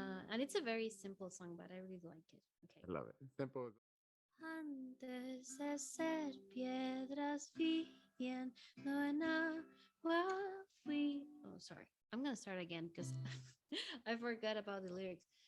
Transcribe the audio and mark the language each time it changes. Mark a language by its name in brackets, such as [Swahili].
[English] And it's a very simple song, but I really like it. Okay. I love it. Simple. [Spanish] Antes de ser piedras viviendo en agua fui. [English] Oh, sorry. I'm gonna start again because I forgot about the lyrics.